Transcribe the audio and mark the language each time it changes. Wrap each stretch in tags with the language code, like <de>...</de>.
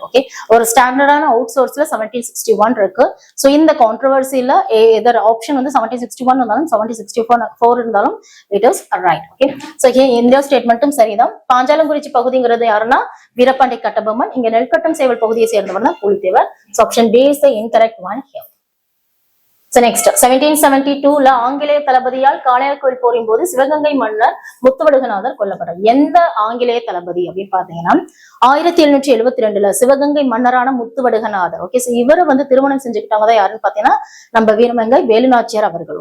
<ta>Okay, ஒரு ஸ்டாண்டர்டான out சோர்ஸ்ல 1761 இருக்கு. So இந்த கான்ட்ரவர்சியில எதர் ஆப்ஷன் வந்து 1761 இருந்தாலும் 1764 இருந்தாலும்</ta> <en>It is right.</en> <ta>Okay, so இந்த ஸ்டேட்மெண்ட்டும் சரிதான். பாஞ்சாலங்குறிச்சி பகுதிங்கிறது யாருன்னா வீரபாண்டி கட்டபொம்மன். இங்க நெல்கட்டும் சேவல் பகுதியை சேர்ந்தவர் Pulithevar.</ta> <en>So option B is the incorrect one here. So next</en> <ta>1772ல ஆங்கிலேய தளபதியால் காளையார்கோவில் போரின் போது சிவகங்கை மன்னர் முத்துவடுகநாதர் கொல்லப்பட்டார். எந்த ஆங்கிலேய தளபதி அப்படின்னு பாத்தீங்கன்னா 1772ல சிவகங்கை மன்னரான முத்துவடுகநாதர். ஓகே, சோ இவரை வந்து திருமணம் செஞ்சுக்கிட்டவங்க தான் யாருன்னு பாத்தீங்கன்னா நம்ம வீரமங்கை வேலுநாச்சியார் அவர்கள்.</ta>